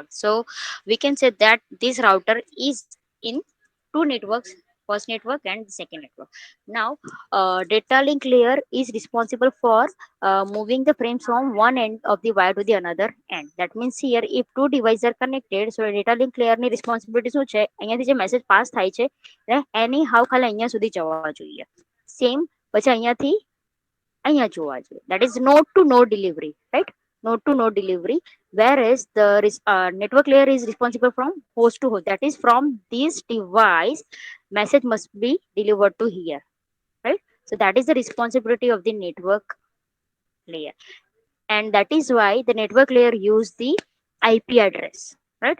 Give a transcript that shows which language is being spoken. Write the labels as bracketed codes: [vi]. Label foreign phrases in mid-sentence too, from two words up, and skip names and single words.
[en] So we can say that this router is in two networks, first network and the second network. Now data link layer is responsible for moving the frames from one end of the wire to the another end. That means here if two devices are connected, so data link layer ની responsibility [gu] શું છે, અહીંયાથી જે [en] message pass [gu] થાય છે [en] any how [gu] ખાલી અહીંયા સુધી જવા જોઈએ, [en] same [gu] પછી અહીંયાથી અહીંયા જોવા જોઈએ. [en] That is node to node delivery, right? Node to node delivery. Whereas the network layer is responsible from host to host. That is from this device, message must be delivered to here, right? So that is the responsibility of the network layer, and that is why the network layer use the IP address, right?